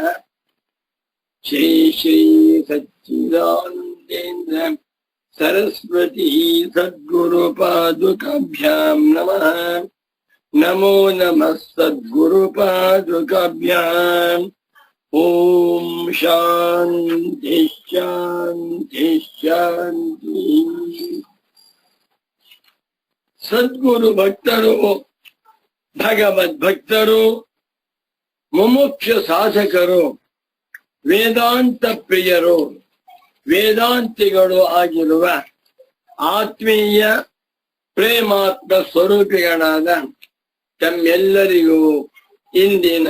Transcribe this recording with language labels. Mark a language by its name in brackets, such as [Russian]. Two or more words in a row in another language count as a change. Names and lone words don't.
[Sanskrit] श्री श्री सच्चिदानन्देन्द्र सरस्वती सद्गुरुपादुकाभ्यां नमः। नमो नमः सद्गुरुपादुकाभ्याम्। ಓಂ ಶಾಂತಿ ಶಾಂತಿ ಶಾಂತಿ. [Kannada] ಸದ್ಗುರು ಭಕ್ತರು, ಭಗವದ್ ಭಕ್ತರು, ಮುಮುಕ್ಷ ಸಾಧಕರು, ವೇದಾಂತ ಪ್ರಿಯರು, ವೇದಾಂತಿಗಳು ಆಗಿರುವ ಆತ್ಮೀಯ ಪ್ರೇಮಾತ್ಮ ಸ್ವರೂಪಿಗಳಾದ ತಮ್ಮೆಲ್ಲರಿಗೂ ಇಂದಿನ